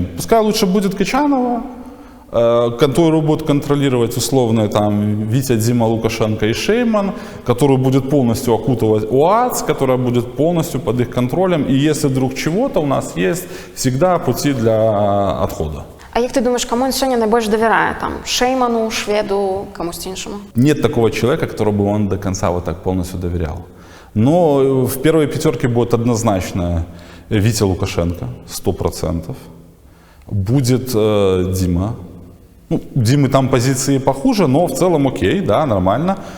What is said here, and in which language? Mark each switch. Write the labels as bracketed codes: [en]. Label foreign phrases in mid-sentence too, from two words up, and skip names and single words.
[ru] Пускай лучше будет Качанова, которую будет контролировать условно там Витя, Дима, Лукашенко и Шейман, которую будет полностью окутывать ОАЦ, которая будет полностью под их контролем. И если вдруг чего-то, у нас есть всегда пути для отхода. [uk] А як ти думаєш, кому він сьогодні найбільше довіряє? Там, Шейману, Шведу, комусь іншому? [ru] Нет такого человека, которому бы он до конца вот так полностью доверял. Но в первой пятерке будет однозначно Витя Лукашенко, 100%. Будет Дима. У Димы там позиции похуже, но в целом окей, да, нормально.